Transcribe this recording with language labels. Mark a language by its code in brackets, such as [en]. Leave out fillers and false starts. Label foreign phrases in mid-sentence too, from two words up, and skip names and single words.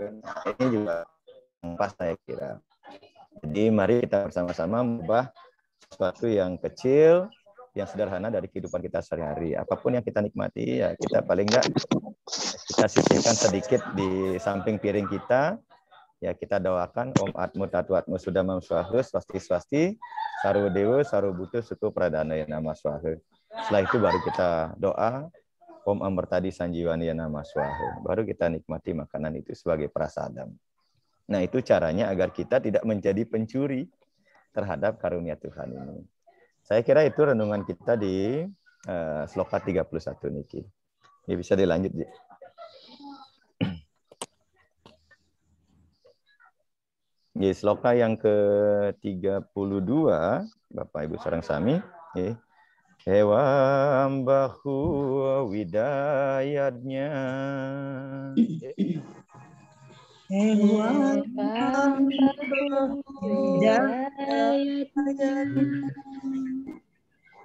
[id] Nah, ini juga pas saya kira. Jadi mari kita bersama-sama mengubah sesuatu yang kecil, yang sederhana dari kehidupan kita sehari-hari. Apapun yang kita nikmati, ya kita paling enggak kita sisihkan sedikit di samping piring kita. Ya kita doakan [sa] Om Atmu Tatu Atmu Sudamam Swahu Swasti Saru Dewa Saru Butuh Suku Pradana Nama Swahu. [id] Setelah itu baru kita doa [sa] Om Amertadi Sanjiwani Nama Swahu. [id] Baru kita nikmati makanan itu sebagai prasadam. Nah, itu caranya agar kita tidak menjadi pencuri terhadap karunia Tuhan ini. Saya kira itu renungan kita di sloka 31 niki. Ya, bisa dilanjut, Ji. Di sloka yang ke-32, [ban] Bapak Ibu sareng sami, [sa] Ewam bahu widayatnya. Ewam bahu widayatnya.